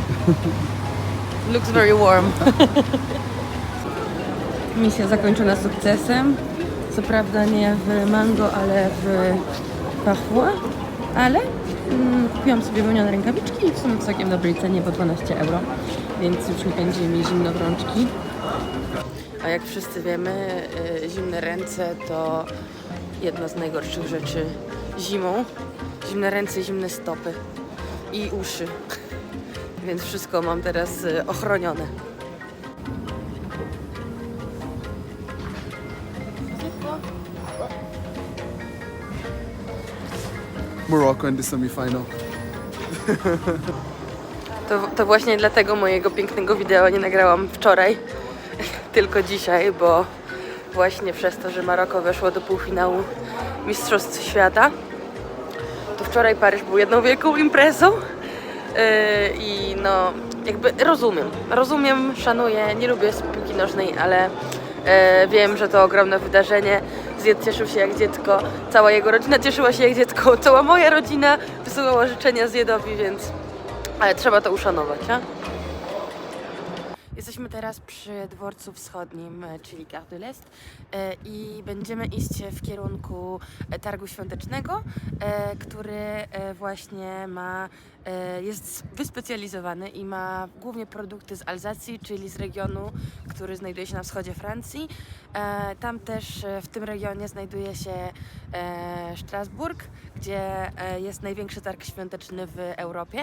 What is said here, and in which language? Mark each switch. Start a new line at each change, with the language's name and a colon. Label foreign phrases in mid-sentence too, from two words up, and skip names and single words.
English: Looks very warm.
Polish: Misja zakończona sukcesem. Co prawda nie w mango, ale w pachła. Ale kupiłam sobie wełnione rękawiczki i w sumie w całkiem dobrej cenie, bo 12 euro. Więc już nie będzie mi zimno w rączki. A jak wszyscy wiemy, zimne ręce to jedna z najgorszych rzeczy zimą. Zimne ręce i zimne stopy. I uszy. Więc wszystko mam teraz ochronione.
English: Morocco in the semi-final.
Polish: To właśnie dlatego mojego pięknego wideo nie nagrałam wczoraj, tylko dzisiaj, bo właśnie przez to, że Maroko weszło do półfinału Mistrzostw Świata, to wczoraj Paryż był jedną wielką imprezą i no jakby rozumiem, szanuję, nie lubię piłki nożnej, ale wiem, że to ogromne wydarzenie. Zjed cieszył się jak dziecko, cała jego rodzina cieszyła się jak dziecko, cała moja rodzina wysyłała życzenia Zjedowi, więc trzeba to uszanować, a? Jesteśmy teraz przy dworcu wschodnim, czyli Gare de l'Est, i będziemy iść w kierunku targu świątecznego, który właśnie jest wyspecjalizowany i ma głównie produkty z Alzacji, czyli z regionu, który znajduje się na wschodzie Francji. Tam też w tym regionie znajduje się Strasburg, gdzie jest największy targ świąteczny w Europie.